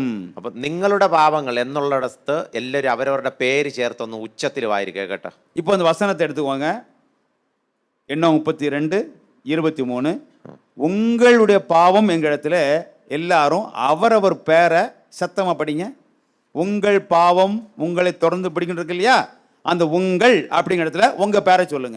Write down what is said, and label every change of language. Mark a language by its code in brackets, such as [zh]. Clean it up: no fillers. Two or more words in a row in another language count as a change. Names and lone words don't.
[ml] അപ്പൊ നിങ്ങളുടെ പാപങ്ങൾ എന്നുള്ളിടത്ത് എല്ലാവരും അവരവരുടെ പേര് ചേർത്തൊന്ന് ഉച്ചത്തിൽ വായിരിക്കുക കേട്ടോ. [ta] இப்போ அந்த வசனத்தை எடுத்துக்கோங்க. எண்ணம் 32:23. உங்களுடைய பாவம் எங்க இடத்துல எல்லாரும் அவரவர் பேரை சத்தமா படிங்க. உங்கள் பாவம் உங்களை தொடர்ந்து பிடிக்கிட்டு இருக்கு இல்லையா, அந்த உங்கள் அப்படிங்கிற இடத்துல உங்க பேரை சொல்லுங்க.